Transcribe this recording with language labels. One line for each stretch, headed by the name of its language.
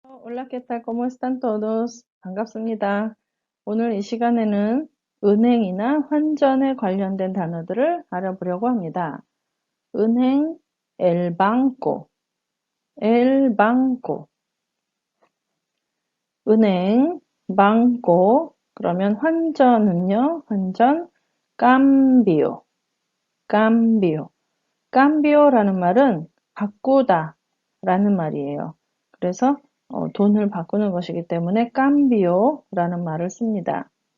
Spanish: Hola, ¿qué tal? ¿Cómo están todos?
Korean: 반갑습니다. 오늘 이 시간에는 은행이나 환전에 관련된 단어들을 알아보려고 합니다.
Spanish: 은행, el banco, el banco. 은행, banco.
Korean: 그러면 환전은요, 환전, cambio, cambio. cambio라는 말은 바꾸다 라는 말이에요. 그래서 돈을 바꾸는 것이기 때문에 cambio라는 말을 씁니다.